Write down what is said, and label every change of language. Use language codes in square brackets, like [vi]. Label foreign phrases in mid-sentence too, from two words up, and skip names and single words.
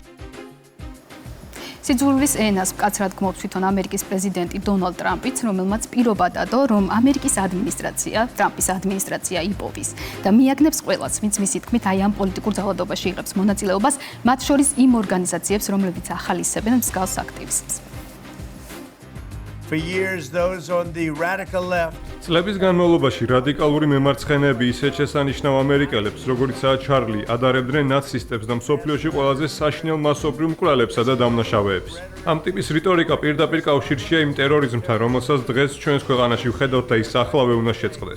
[ka] სიძულვილის ენას მკაცრად გმობს თვითონ ამერიკის პრეზიდენტი დონალდ ტრამპიც, რომელმაც პირობა დადო, რომ ამერიკის ადმინისტრაცია, ტრამპის ადმინისტრაცია იპოვის და მიაგნებს ყველას, ვინც მისი თქმით აი ამ პოლიტიკურ ძალადობაში იღებს მონაწილეობას, მათ შორის იმ ორგანიზაციებს, რომლებიც ახალისებენ მსგავს აქტივისტებს. [en] For years, those on the radical left [ka] წლების განმავლობაში რადიკალური მემარცხენეები ისეთ შესანიშნავ ამერიკელებს, როგორიცაა ჩარლი, ადარებდნენ ნაცისტებს და მსოფლიოში ყველაზე საშინელ მასობრივ მკვლელებსა და დამნაშავეებს. ამ ტიპის რიტორიკა პირდაპირ კავშირშია იმ ტერორიზმთან, რომელსაც დღეს ჩვენს ქვეყანაში ვხედავთ და ის ახლავე უნდა შეწყდეს.